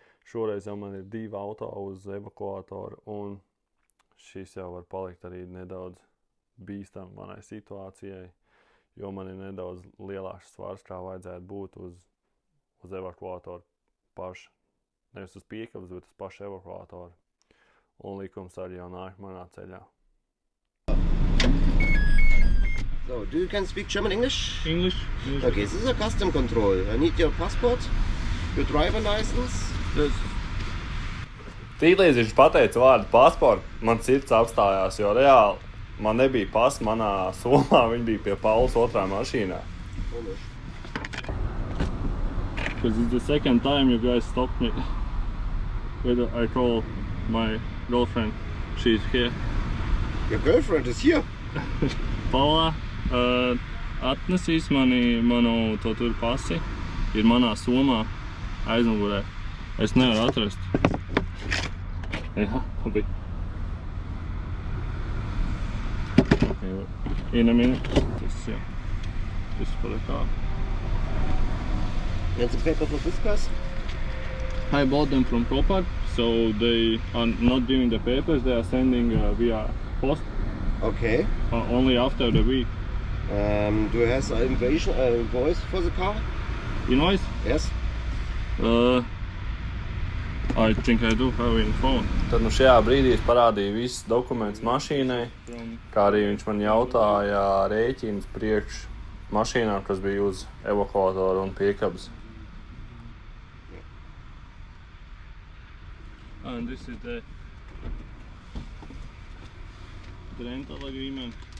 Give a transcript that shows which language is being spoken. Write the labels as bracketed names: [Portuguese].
[Latvian] Šoreiz jau man ir 2 auto uz evakuatoru, un šis jau var palikt arī nedaudz bīstam manai situācijai, jo man ir nedaudz lielāks svars, kā vajadzētu būt uz evakuatoru pašu. Nevis uz piekabas, bet uz pašu evakuatoru. Un likums arī jau nāk manā ceļā. [English] So, do you can speak German, English? English. Okay, this is a custom control. I need your passport, your driver license. [Latvian] Tīklīdz viņš pateica vārdu pasportu, man sirds apstājās, jo reāli man nebija pas manā somā, viņi bija pie Paulas otrā mašīnā. [English] Because it's the second time you guys stopped me. Whether I call my girlfriend, she's here. Your girlfriend is here. [Latvian] Paula atnesīs manu to tur pasi, ir manā somā aizmugurē. Es nevaru atrast. Jā, labi. [English] Okay, in a minute. This is for the car. And the paper for this class? I bought them from Copart, so they are not giving the papers, they are sending via post Okay. only after the week. Do you have an invoice for the car? Invoice? Yes. I think I do have in phone. [Latvian] Tad šajā brīdī es parādīju visus dokumentus mašīnai, kā arī viņš man jautāja rēķinus priekš mašīnām, kas bija uz evakuatoru un piekabas. [English] And this is the rental agreement.